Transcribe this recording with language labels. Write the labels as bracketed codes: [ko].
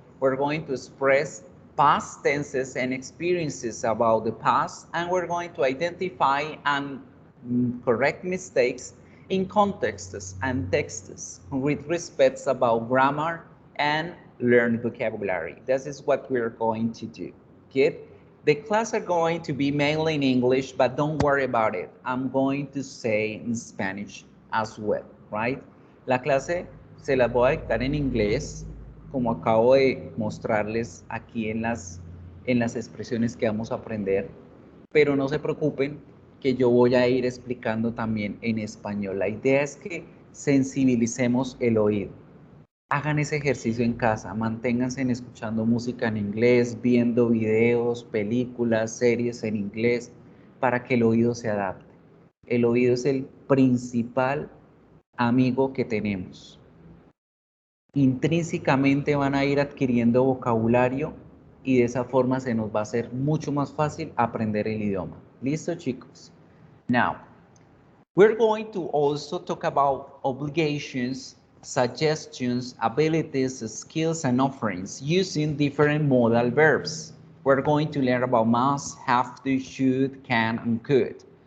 [en] We're going to express past tenses and experiences about the past, and we're going to identify and correct mistakes in contexts and texts with respect about grammar and learn vocabulary. This is what we're going to do. Good? The class are going to be mainly in English, but don't worry about it. I'm going to say in Spanish as well, right? [es] La clase se la voy a dictar en inglés, como acabo de mostrarles aquí en las expresiones que vamos a aprender, pero no se preocupen que yo voy a ir explicando también en español. La idea es que sensibilicemos el oído. Hagan ese ejercicio en casa, manténganse escuchando música en inglés, viendo videos, películas, series en inglés, para que el oído se adapte. El oído es el principal amigo que tenemos. Intrínsecamente van a ir adquiriendo vocabulario y de esa forma se nos va a hacer mucho más fácil aprender el idioma. ¿Listo, chicos? [en] Now, we're going to also talk about obligations, suggestions, abilities, skills, and offerings using different modal verbs. We're going to learn about must, have to, should, can, and could.